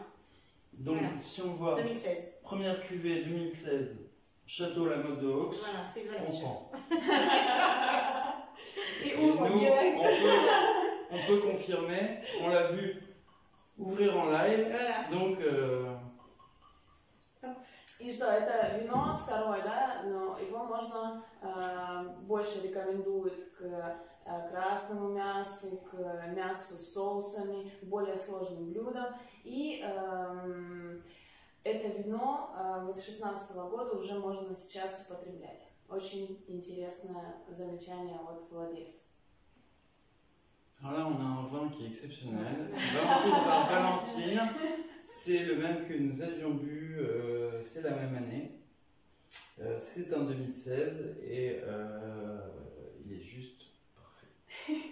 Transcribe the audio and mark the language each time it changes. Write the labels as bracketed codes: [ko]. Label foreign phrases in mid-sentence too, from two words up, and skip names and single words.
[fr] Donc, si on voit 2016. Première cuvée 2016, Château La Motte de Haux, voilà, c'est on prend. Et ouvre direct. On peut confirmer, on l'a vu ouvrir en live. Voilà. Donc, [ru] И что, это вино второе, да, но его можно больше рекомендуют к красному мясу, к мясу с соусами, к более сложным блюдам. И это вино вот 2016 года уже можно сейчас употреблять. Очень интересное замечание от владельца. [fr] Alors là, on a un vin qui est exceptionnel. Valentine par Valentine, c'est le même que nous avions bu, c'est la même année. C'est un 2016 et il est juste parfait.